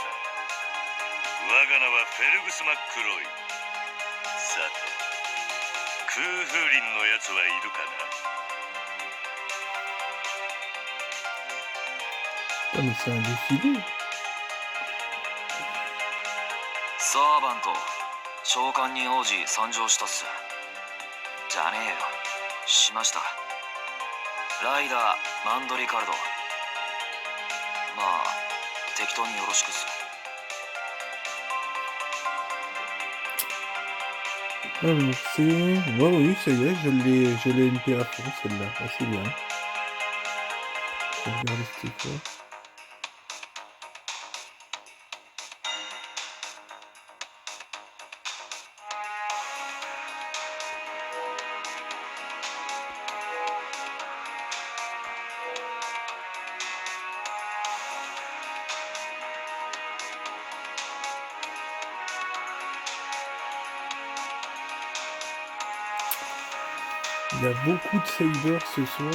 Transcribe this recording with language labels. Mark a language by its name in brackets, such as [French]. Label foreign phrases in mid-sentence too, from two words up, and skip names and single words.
[Japanese] 我が名はフェルグス・マックロイ。さて、空風林のやつはいるかな。 [French] Ah, mais c'est un défilé. [Japanese] サーバント召喚に応じ参上したっす。じゃねえよ、しました。ライダーマンドリカルド。まあ適当によろしくっす。 [French] Alors, c'est... Ouais, oui, ça y est, je l'ai MP à fond, celle-là. Ah, c'est bien. Je vais regarder c'était quoi. Il y a beaucoup de sabers ce soir.